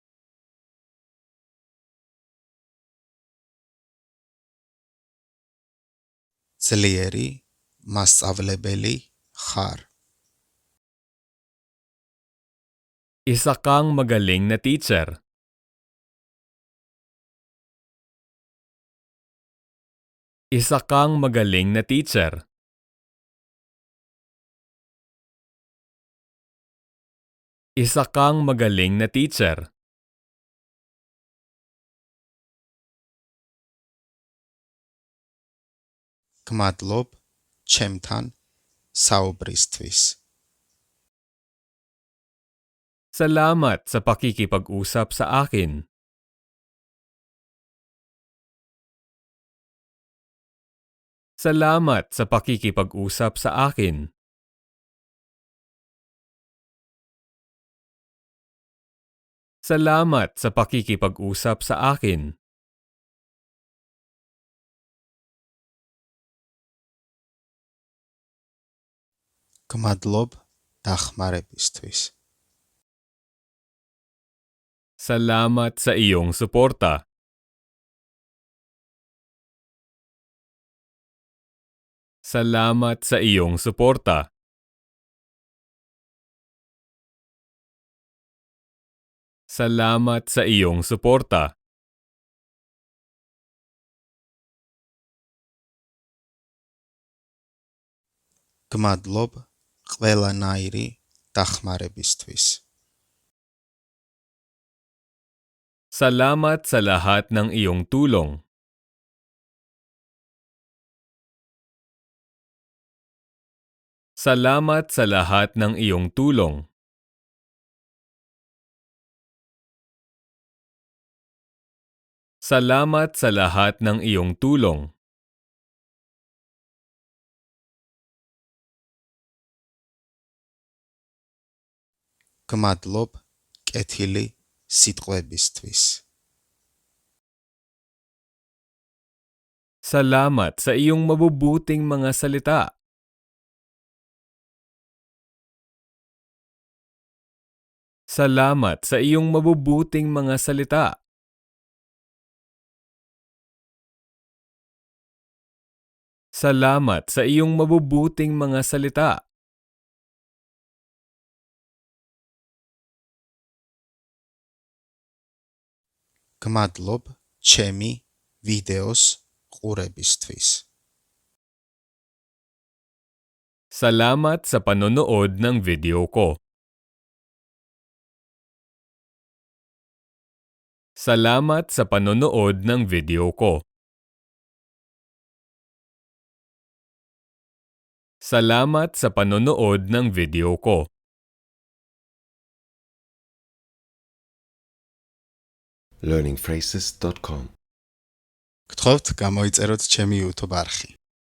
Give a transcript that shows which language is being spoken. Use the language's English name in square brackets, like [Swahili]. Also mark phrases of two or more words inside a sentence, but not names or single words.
[Georgian] ძლიერი მასწავლებელი ხარ. [Filipino] Isa kang magaling na teacher. Isa kang magaling na teacher. Isa kang magaling na teacher. [Georgian] გმადლობ ჩემთან საუბრისთვის. [Filipino] Salamat sa pakikipag-usap sa akin. Salamat sa pakikipag-usap sa akin. Salamat sa pakikipag-usap sa akin. [Georgian] გმადლობ დახმარებისთვის. [Filipino] Salamat sa iyong suporta. Salamat sa iyong suporta. Salamat sa iyong suporta. [Georgian] გმადლობ ყველანაირი დახმარებისთვის. [Filipino] Salamat sa lahat ng iyong tulong. Salamat sa lahat ng iyong tulong. Salamat sa lahat ng iyong tulong. [Georgian] გმადლობ კეთილი სიტყვებისთვის. [Filipino] Salamat sa iyong mabubuting mga salita. Salamat sa iyong mabubuting mga salita. Salamat sa iyong mabubuting mga salita. [Georgian] გმადლობ ჩემი ვიდეოს ყურებისთვის. [Filipino] Salamat sa panonood ng video ko. Salamat sa panonood ng video ko. Salamat sa panonood ng video ko. learningphrases.com [Georgian] გთხოვთ გამოიწეროთ ჩემი YouTube არხი.